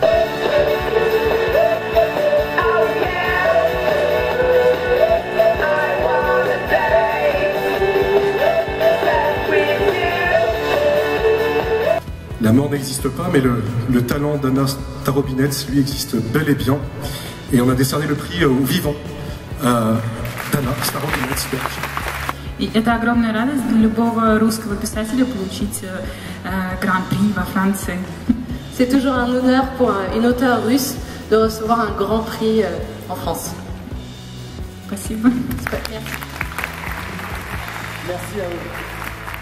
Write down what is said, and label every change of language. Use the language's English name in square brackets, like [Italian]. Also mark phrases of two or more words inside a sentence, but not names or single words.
[French] La mort n'existe pas, mais le talent d'Anna Starobinets, lui, existe bel et bien. Et on a décerné le prix au vivant d'Anna Starobinets. [Russian] И это огромная радость для любого русского писателя получить гран-при во Франции. [French] C'est toujours un honneur pour une auteure russe de recevoir un grand prix en France. [Russian] Спасибо. [French] Merci. Merci à vous.